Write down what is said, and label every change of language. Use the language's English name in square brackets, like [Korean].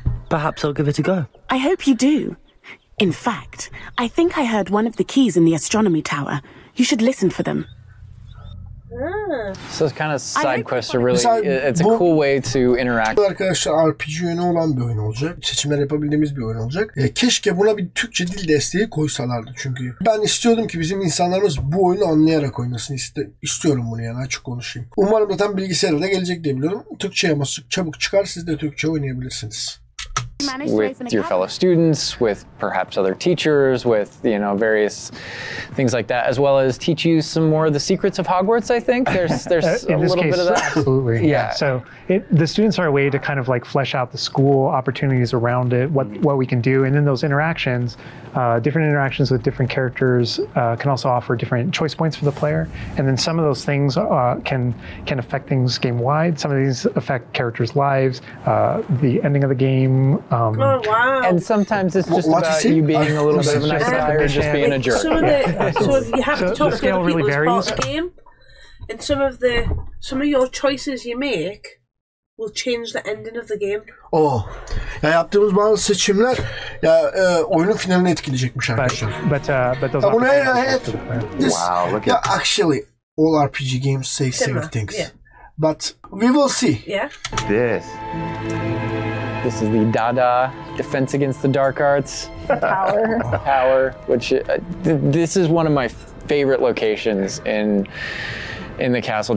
[English] Perhaps I'll give it a go. I hope you do. In fact, I think I heard one of the keys in the astronomy tower. You should listen for them. So kind of side quests are really, it's a cool way to interact. [Turkish] Arkadaşlar RPG yönü olan bir oyun olacak. Seçimler yapabildiğimiz bir oyun olacak. Keşke buna bir Türkçe dil desteği koysalardı çünkü. Ben istiyordum ki bizim insanlarımız bu oyunu anlayarak oynasın. İstiyorum bunu yani, açık konuşayım. Umarım zaten bilgisayara da gelecek diye biliyorum. Türkçe yaması çabuk çıkar, siz de Türkçe oynayabilirsiniz. [English] With your fellow students, with perhaps other teachers, with, you know, various things like that, as well as teach you some more of the secrets of Hogwarts, I think. There's a little bit of that. Absolutely. Yeah. So the students are a way to kind of like flesh out the school opportunities around it, what we can do, and then those interactions, different interactions with different characters can also offer different choice points for the player. And then some of those things can affect things game-wide. Some of these affect characters' lives, the ending of the game. Oh, wow. And sometimes it's just about you being a little bit of a nice guy or just being a jerk. So you have to talk to other people as part of the game, and some of your choices you make will change the ending of the game. [Turkish] Ya yaptığımız bazı seçimler ya oyunun finalini etkileyecekmiş arkadaşlar. [English] But those wow, look at actually all RPG games say same things. Yeah. But we will see. Yeah. This is the Dada Defense Against the Dark Arts. Power, which this is one of my favorite locations in the castle.